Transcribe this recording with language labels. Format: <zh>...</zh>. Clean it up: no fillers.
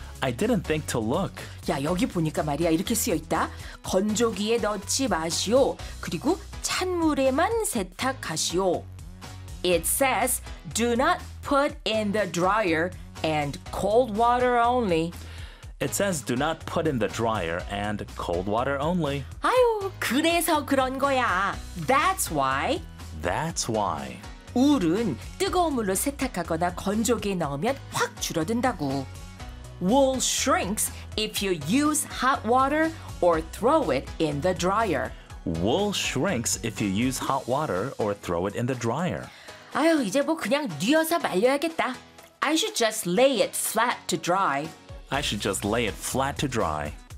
<en>I didn't think to look.</en> <ko>야, 여기 보니까 말이야, 이렇게 쓰여 있다. 건조기에 넣지 마시오. 그리고 찬물에만 세탁하시오.</ko> <en>It says, do not put in the dryer and cold water only. It says, do not put in the dryer and cold water only.</en> <ko>아유, 그래서 그런 거야.</ko> <en>That's why. That's why.</en> <ko>울은 뜨거운 물로 세탁하거나 건조기에 넣으면 확 줄어든다고.</ko> <en>Wool shrinks if you use hot water or throw it in the dryer. Wool shrinks if you use hot water or throw it in the dryer.</en> <ko>아유, 이제 뭐 그냥 뉘어서 말려야겠다.</ko> <en>I should just lay it flat to dry. I should just lay it flat to dry.</en>